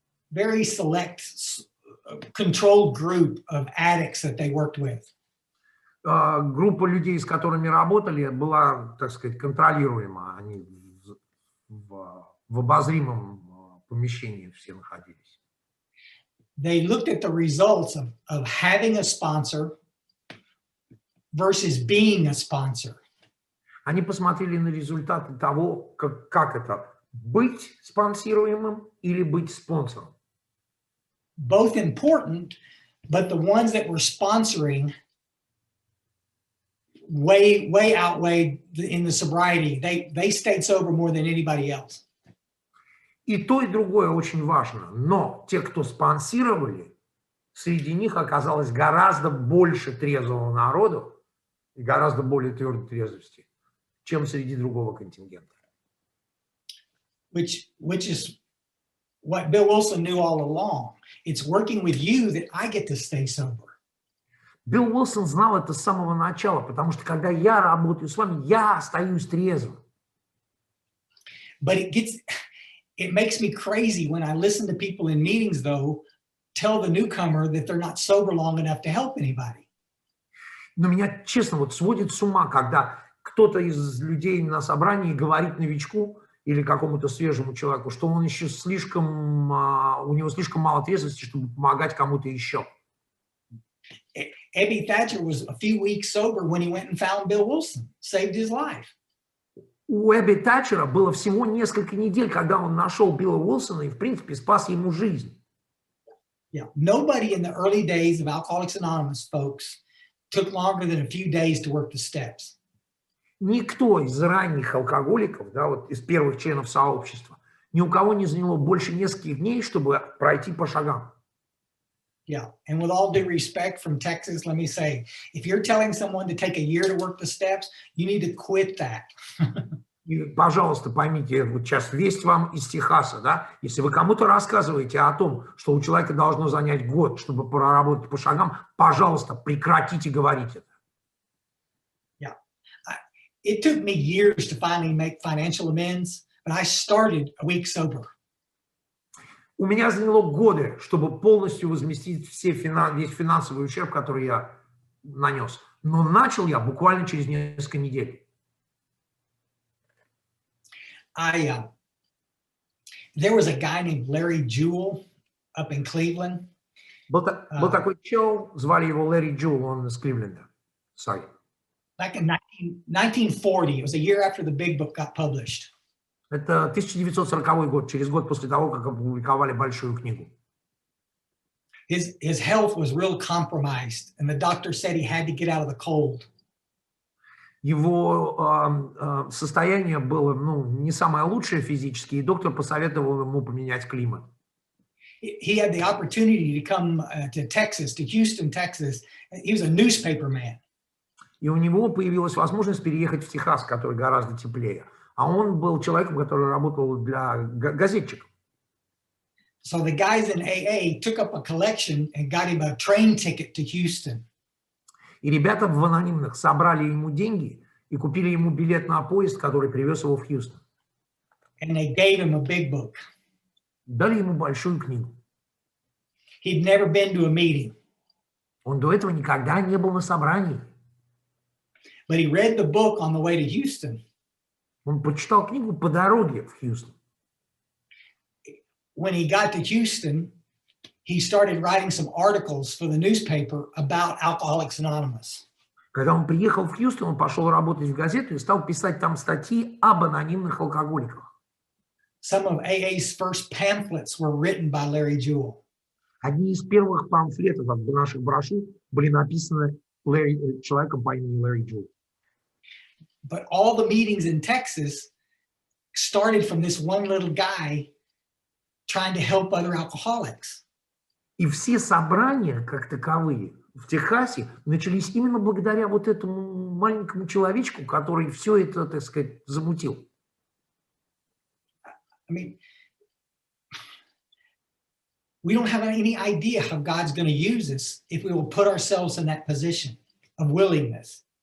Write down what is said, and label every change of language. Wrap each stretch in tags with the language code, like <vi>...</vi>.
<en>Very select, controlled group of addicts that they worked with.</en> <ru>Группа людей, с которыми работали, была, так сказать, контролируема. Они в обозримом помещении все находились.</ru> <en>They looked at the results of having a sponsor versus being a sponsor.</en> <ru>Они посмотрели на результаты того, как это быть спонсируемым или быть спонсором.</ru> <en>Both important, but the ones that were sponsoring way outweighed in the sobriety. They stayed sober more than anybody else.</en> <ru>И то, и другое очень важно. Но те, кто спонсировали, среди них оказалось гораздо больше трезвого народу и гораздо более твердой трезвости, чем среди другого контингента.</ru> <en>Which is what Bill Wilson knew all along. It's working with you that I get to stay sober.</en> <ru>Билл Уилсон знал это с самого начала, потому что когда я работаю с вами, я остаюсь трезвым.</ru> <en>But it makes me crazy when I listen to people in meetings, though, tell the newcomer that they're not sober long enough to help anybody.</en> <ru>Но меня, честно, вот сводит с ума, когда кто-то из людей на собрании говорит новичку или какому-то свежему человеку, что он еще слишком, у него слишком мало ответственности, чтобы помогать кому-то еще.</ru> <en>Abby Thatcher was a few weeks sober when he went and found Bill Wilson, saved his life.</en> <ru>У Эбби Тэтчера было всего несколько недель, когда он нашел Билла Уилсона и, в принципе, спас ему жизнь.</ru> <en>Yeah, nobody in the early days of Alcoholics Anonymous, folks, took longer than a few days to work the steps.</en> <ru>Никто из ранних алкоголиков, да, вот из первых членов сообщества, ни у кого не заняло больше нескольких дней, чтобы пройти по шагам.</ru> <en>Yeah, and with all due respect from Texas, let me say, if you're telling someone to take a year to work the steps, you need to quit that.</en> <ru>И, пожалуйста, поймите, вот сейчас весть вам из Техаса, да, если вы кому-то рассказываете о том, что у человека должно занять год, чтобы проработать по шагам, пожалуйста, прекратите говорить это.</ru> <en>Yeah, it took me years to finally make financial amends, but I started a week sober.</en> <ru>У меня заняло годы, чтобы полностью возместить весь финансовый ущерб, который я нанес. Но начал я буквально через несколько недель.</ru> <en>There was a guy named Larry Jewell up in Cleveland.</en> <ru>Был такой чел, звали его Ларри Джул, он из Кливленда.</ru> <en>Sorry. Back in 1940, it was a year after the Big Book got published.</en> <ru>Это 1940 год, через год после того, как опубликовали большую книгу.</ru> <en>His health was real compromised, and the doctor said he had to get out of the cold.</en> <ru>Его состояние было, не самое лучшее физически, и доктор посоветовал ему поменять климат.</ru> <en>He had the opportunity to come to Texas, to Houston, Texas. He was a newspaper man.</en> <ru>И у него появилась возможность переехать в Техас, который гораздо теплее. А он был человеком, который работал для газетчиков.</ru> <en>So the guys in AA took up a collection and got him a train ticket to Houston.</en> <ru>И ребята в анонимных собрали ему деньги и купили ему билет на поезд, который привез его в Хьюстон.</ru> <en>And they gave him a big book.</en> <ru>Дали ему большую книгу.</ru> <en>He'd never been to a meeting.</en> <ru>Он до этого никогда не был на собрании.</ru> <en>But he read the book on the way to Houston.</en> <ru>Он прочитал книгу по дороге в Хьюстон.</ru> <en>When he got to Houston, he started writing some articles for the newspaper about Alcoholics Anonymous.</en> <ru>Когда он приехал в Хьюстон, он пошел работать в газету и стал писать там статьи об анонимных алкоголиках.</ru> <en>Some of AA's first pamphlets were written by Larry Jewell.</en> <ru>Одни из первых памфлетов от наших брошюр были написаны человеком по имени Ларри Джул.</ru> <en>But all the meetings in Texas started from this one little guy trying to help other alcoholics.</en> <ru>И все собрания, как таковые, в Техасе начались именно благодаря вот этому маленькому человечку, который все это, так сказать, замутил.</ru> <en>I mean, we don't have any idea how God's going to use us if we will put ourselves in that position of willingness.</en>